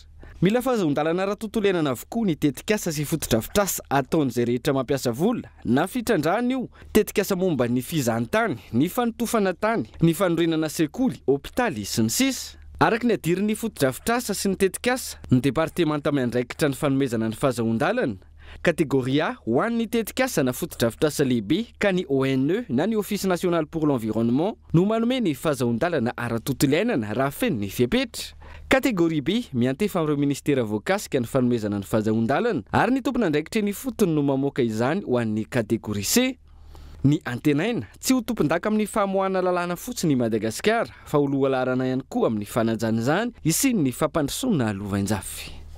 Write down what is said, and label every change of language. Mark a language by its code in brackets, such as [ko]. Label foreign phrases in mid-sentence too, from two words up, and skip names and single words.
[mg] Mila fahazahon-dalana ara-tontolo iainana avokoa ny tetikasa sy fotodrafitrasa ataon'izay rehetra mampiasa vola na fitrandrahana io tetikasa momba ny fizahantany ny fanotofana tany ny fanorenana sekoly hôpitaly sy ny sisa. Araka ny adirin'ny fotodrafitrasa sy ny tetikasa ny departemanta miandraikitra ny fanomezana ny fahazahon-dalana kategoria ho an'ny tetikasa na fotodrafitrasa lehibe ka ny ONE na ny [fr] Office national pour l'environnement [mg] no manome ny fahazahon-dalana ara-tontolo iainana raha feno ny fiapetra. Kategoria B miantefa amin'ireo ministera voakasika ny fanomezana ny fahazahon-dalana ary ny tompona andraikitra ny fotony no mamoaka izany ho an'ny kategoria C. Ny antenaina tsy ho tompon-daka amin'ny famoahana lalàna fotsiny Madagasikara fa ho lohalarana ihany koa amin'ny fanajana izany isiny ny fampandrosoana lovain-jafy.